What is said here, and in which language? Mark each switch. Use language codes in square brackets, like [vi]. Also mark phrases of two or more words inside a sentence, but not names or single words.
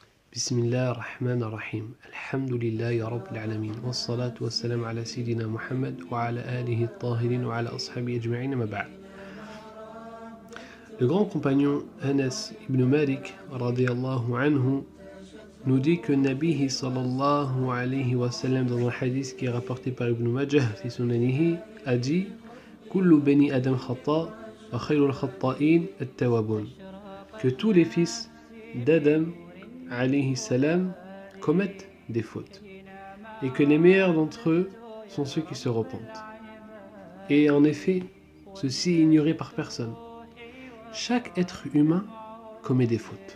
[ar] بسم الله الرحمن الرحيم الحمد لله رب العالمين. والصلاة والسلام على سيدنا محمد وعلى آله الطاهرين وعلى أصحابه أجمعين أما بعد. [fr] Le grand compagnon Anas ibn Malik [ar] رضي الله عنه [fr] nous dit que Nabi [ar] صلى الله عليه وسلم [fr] dans un hadith qui est rapporté par Ibn Majah [ar] في سننه [fr] a dit [ar] كل بني آدم خطاء وخير الخطائين التوابون, [fr] que tous les fils d'Adam [ar] عليه السلام [fr] commettent des fautes et que les meilleurs d'entre eux sont ceux qui se repentent. Et en effet, ceci est ignoré par personne. Chaque être humain commet des fautes.